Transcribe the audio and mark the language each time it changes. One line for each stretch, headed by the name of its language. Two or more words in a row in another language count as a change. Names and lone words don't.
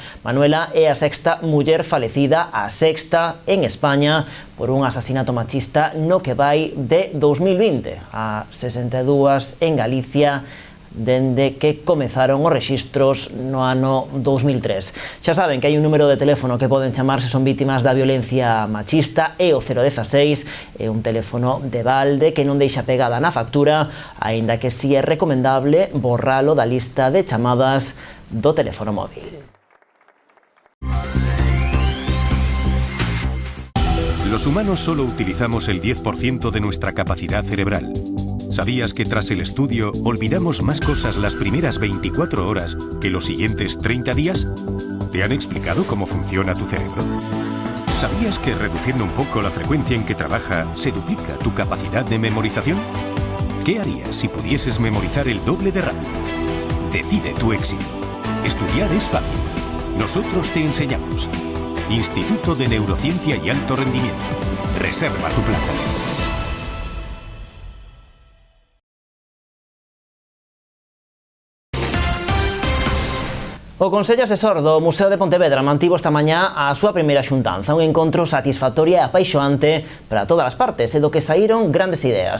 Galician: Manuela é a sexta muller falecida, a sexta en España, por un asasinato machista no que vai de 2020 a 62 en Galicia, dende que comezaron os rexistros no ano 2003. Xa saben que hai un número de teléfono que poden chamar se son vítimas da violencia machista, é o 016, é un teléfono de balde que non deixa pegada na factura, aínda que si é recomendable borralo da lista de chamadas do teléfono móvil.
Spanish: Los humanos solo utilizamos el 10% de nuestra capacidad cerebral. ¿Sabías que tras el estudio olvidamos más cosas las primeras 24 horas que los siguientes 30 días? ¿Te han explicado cómo funciona tu cerebro? ¿Sabías que reduciendo un poco la frecuencia en que trabaja se duplica tu capacidad de memorización? ¿Qué harías si pudieses memorizar el doble de rápido? Decide tu éxito. Estudiar es fácil. Nosotros te enseñamos. Instituto de Neurociencia y Alto Rendimiento. Reserva tu plaza.
Galician: O Consello Asesor do Museo de Pontevedra mantivo esta mañá a súa primeira xuntanza, un encontro satisfactorio e apaixoante para todas as partes, e do que saíron grandes ideas.